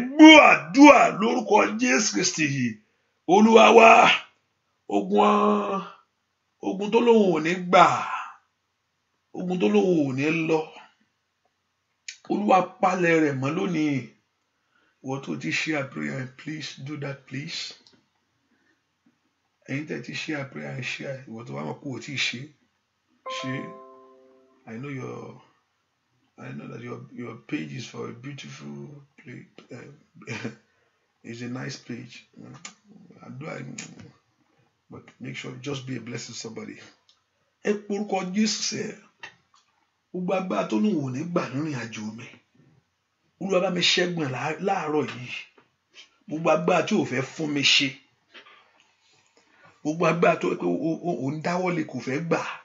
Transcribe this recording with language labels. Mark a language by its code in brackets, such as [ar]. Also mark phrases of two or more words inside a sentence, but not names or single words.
[yo] Gbọ́ àdúrà lórúkọ Jésù Kristi yìí. Olúwa wa. Ogun, ogun tó lóun ò ní gbà. Ogun tó lóun ò ní lọ. Olúwa palẹ̀ rẹ̀ mọ́ lónìí. Ìwọ tó ti [en] share prayer, please do that, please. [yo] Ẹ̀yin tẹ́ ti [en] share prayer, [yo] share. Ìwọ tó bá mọ̀ pé o ti ṣe, ṣe. [en] I know your, I know that your, your page is for a beautiful play, uh, it's a nice page. Àdúrà, but make sure just be a blessing to somebody. [yo] Ẹ porúkọ Jésù sẹ́. Gbogbo agbára tó lóun ò ní gbà nínú ìrìn àjò mi. Olúwa bá mi ṣẹ́gun ẹ̀ lá-, láàárọ̀ yìí. Gbogbo agbára tí ò fẹ́ fún mi ṣe. Gbogbo agbára tó pé o, o, o ń dáwọ́lé kò fẹ́ gbà.